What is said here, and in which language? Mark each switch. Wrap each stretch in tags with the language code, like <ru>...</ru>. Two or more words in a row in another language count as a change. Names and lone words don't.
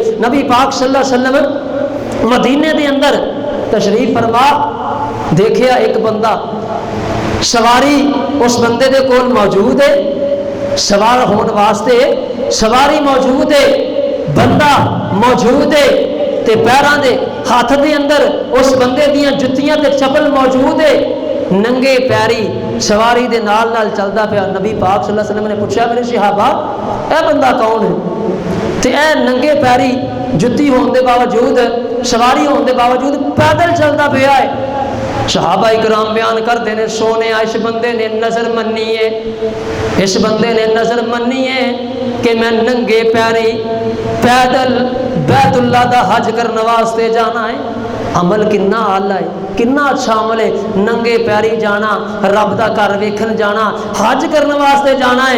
<pa>نبی پاک صلی اللہ علیہ وسلم مدینے دے اندر تشریف فرما دیکھیا ایک بندہ سواری اس بندے دے کول موجود ہے، سوار ہون واسطے سواری موجود ہے، بندہ موجود ہے تے پیراں دے ہاتھ دے اندر اس بندے دیاں جتیاں تے چپل موجود ہے، ننگے پیری سواری دے نال نال چلدا پیا۔ نبی پاک صلی اللہ علیہ وسلم نے پوچھا میرے صحابہ اے بندہ کون ہے؟ تے اے ننگے پیری جتی ہون دے باوجود سواری ہون دے باوجود پیدل چلدا پیا ہے۔</pa> <ur>صحابہ اکرام بیان کرتے ہیں</ur> <pa>سونے اس بندے نے نظر منی ہے، اس بندے نے نظر منی ہے کہ میں ننگے پیری پیدل بیت اللہ دا حج کرنے واسطے جانا ہے۔ عمل کنا آلہ ہے، کنا اچھا عمل ہے، ننگے پیری جانا، رب دا گھر ویکھن جانا، حج کرنے واسطے جانا ہے۔</pa>